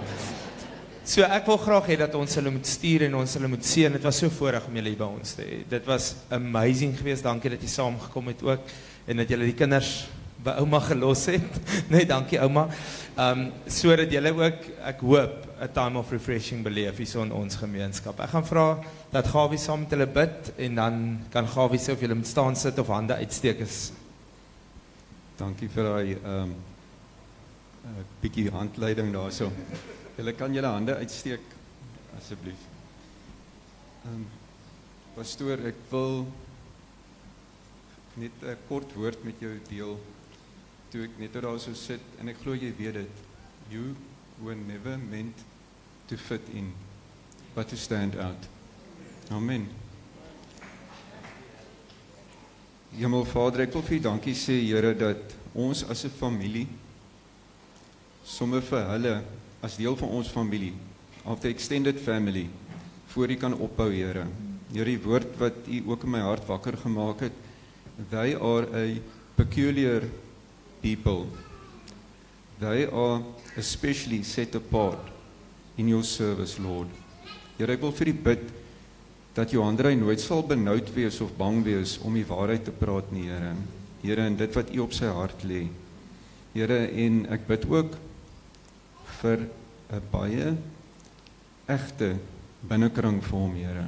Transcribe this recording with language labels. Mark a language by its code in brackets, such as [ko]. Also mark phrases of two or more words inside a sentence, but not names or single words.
[af] So ek wil graag hê dat ons hulle moet stuur en ons hulle moet seën. Dit was so voorreg om julle hier by ons te hê. Dit was amazing geweest. Dankie dat jy saamgekom het ook en dat julle die kinders by ouma gelos het. Nee, dankie ouma. Sodat julle ook, ek hoop, 'n [en] time of refreshing [af] beleef hier in ons gemeenskap. Ek gaan vra dat Gawie saam met hulle bid en dan kan Gawie sê of julle moet staan, sit of hande uitsteek is. Dankie vir daai bietjie handleiding daarso. Julle kan julle hande uitsteek asseblief. Pastoor, ek wil net 'n kort woord met jou deel. Toe ek net daar so sit en ek glo jy weet dit. [en] You were never meant to fit in, but to stand out. [af] Amen. Hemelvader, ek wil vir U dankie sê, Here, dat ons as 'n familie sommer vir hulle as deel van ons familie, [en] of the extended family, [af] voor U kan ophou, Here. Here, die woord wat U ook in my hart wakker gemaak het, [en] they are a peculiar people. They are especially set apart in your service, Lord. [af] Here, ek wil vir U bid, dat Johandra nooit sal benoud wees of bang wees om die waarheid te praat nie, Here. Here, en dit wat U op sy hart lê. Here, en ek bid ook vir 'n baie egte binnekring vir hom, Here.